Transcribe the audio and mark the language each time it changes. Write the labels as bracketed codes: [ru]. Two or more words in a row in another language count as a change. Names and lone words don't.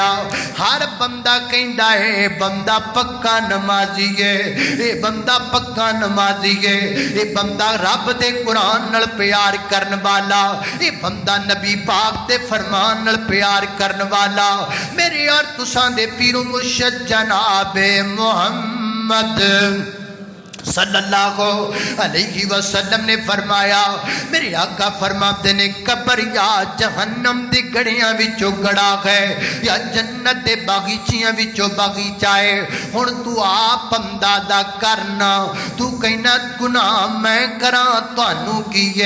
[pa] ہر بندہ کہندا ہے بندہ پکا نمازی ہے، یہ بندہ پکا نمازی ہے، یہ بندہ رب دے قرآن نال پیار کرن والا، یہ بندہ نبی پاک دے فرمان نال پیار کرن والا. میرے اور تساں دے پیرو مرشد جنابِ محمد [ar] صلى الله عليه وسلم [pa] نے فرمایا، میرے آقا فرماتے نے قبر یا جہنم دی گڑھیاں وچوں گڑھا ہے یا جنت دے باغیچیاں وچوں باغیچہ ہے. ہݨ توں آپ بندہ دا کرنا، توں کہنا گناہ میں کراں تہانوں کی ہے.